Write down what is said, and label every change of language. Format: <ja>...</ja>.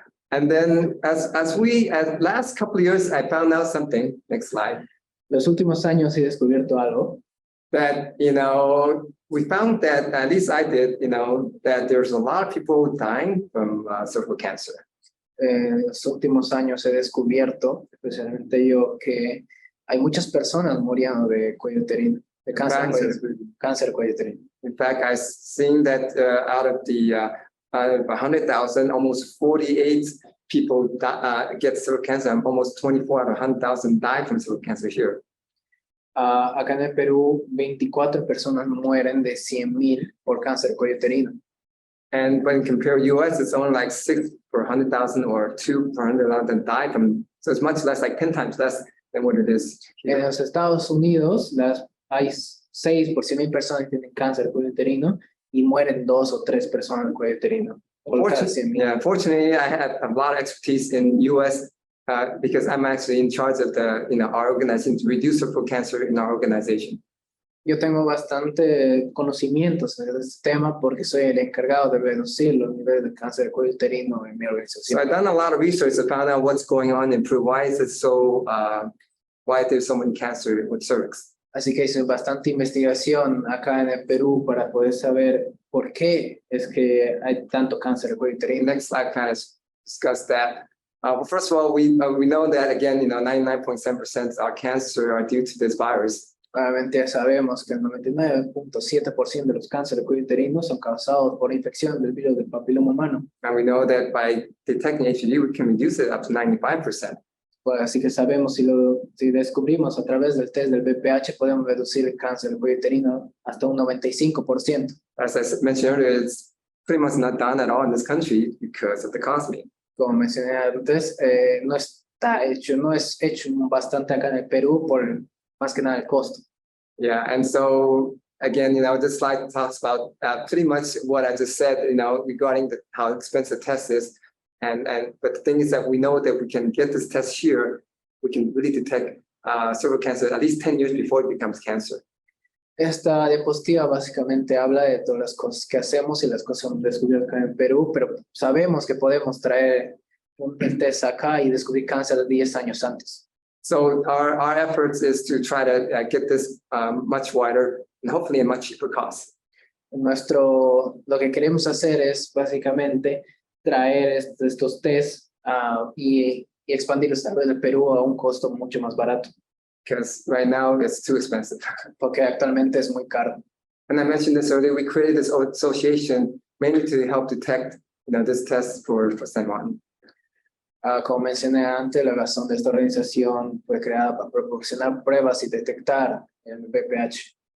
<en>And then as last couple of years, I found out something. Next slide.</en> <es>Los últimos años he descubierto algo.</es> <en>that, we found that, at least I did, that there's a lot of people dying from cervical cancer.</en> <es>En los últimos años he descubierto, especialmente yo, que hay muchas personas muriendo de cuello uterino, de cáncer de cuello uterino.</es> <en>In fact, I've seen that out of 100,000, almost 48 people get cervical cancer, and almost 24 out of 100,000 die from cervical cancer here.</en> <es>Acá en el Perú, 24 personas mueren de 100,000 por cáncer de cuello uterino.</es> <en>And when you compare US, it's only like 6 per 100,000 or 2 per 100,000 die from, so it's much less, like 10 times less than what it is here.</en> <es>En los Estados Unidos, hay 6 por 100,000 personas que tienen cáncer de cuello uterino y mueren 2 o 3 personas de cuello uterino.</es> <en>Fortunately, I have a lot of expertise in US because I'm actually in charge of our organization to reduce cervical cancer in our organization.</en> <es>Yo tengo bastante conocimientos en este tema porque soy el encargado de reducir los niveles de cáncer de cuello uterino en mi organización.</es> <en>So I've done a lot of research to find out what's going on in Peru. Why is it so? Why there's so many cancer with cervix?</en> <es>Así que hice bastante investigación acá en el Perú para poder saber por qué es que hay tanto cáncer de cuello uterino.</es> <en>Next slide kind of discuss that. Well, first of all, we know that again, 99.7% of our cancer are due to this virus.</en> <es>Obviamente sabemos que el 99.7% de los cánceres de cuello uterino son causados por infección del virus del papiloma humano.</es> <en>And we know that by detecting HPV, we can reduce it up to 95%.</en> <es>Pues así que sabemos si descubrimos a través del test del VPH, podemos reducir el cáncer del cuello uterino hasta un 95%.</es> <en>As I mentioned earlier, it's pretty much not done at all in this country because of the cost.</en> <es>Como mencioné antes, no es hecho bastante acá en el Perú por más que nada el costo.</es> <en>Yeah, and so again, this slide talks about pretty much what I just said, regarding how expensive the test is. But the thing is that we know that we can get this test here, we can really detect cervical cancer at least 10 years before it becomes cancer.</en> <es>Esta diapositiva básicamente habla de todas las cosas que hacemos y las cosas que hemos descubierto acá en Perú, pero sabemos que podemos traer el test acá y descubrir cáncer 10 años antes.</es> <en>So our efforts is to try to get this much wider and hopefully a much cheaper cost.</en> <es>Lo que queremos hacer es básicamente traer estos tests y expandirlos a través de Perú a un costo mucho más barato.</es> <en>Because right now it's too expensive.</en> <es>Porque actualmente es muy caro.</es> <en>And I mentioned this earlier, we created this association mainly to help detect this test for San Juan.</en> <es>Como mencioné antes, la razón de esta organización fue creada para proporcionar pruebas y detectar el VPH.</es>